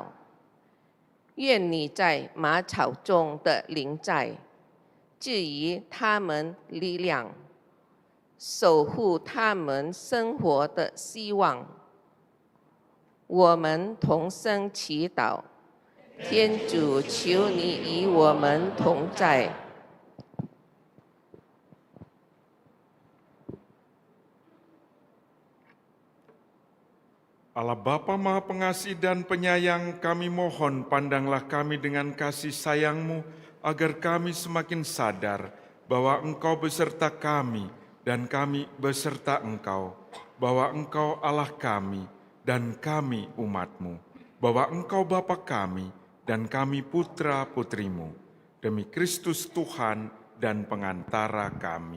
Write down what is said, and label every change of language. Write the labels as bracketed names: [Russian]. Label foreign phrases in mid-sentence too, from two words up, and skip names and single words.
[Chinese] 愿你在马槽中的临在，给予他们力量，守护他们生活的希望。我们同声祈祷。天主，求你与我们同在。 [Indonesian] Allah Bapa Maha Pengasih dan Penyayang, kami mohon pandanglah kami dengan kasih sayang-Mu, agar kami semakin sadar bahwa Engkau beserta kami dan kami beserta Engkau, bahwa Engkau Allah kami dan kami umat-Mu, bahwa Engkau Bapa kami dan kami putra-putrimu, demi Kristus Tuhan dan pengantara kami.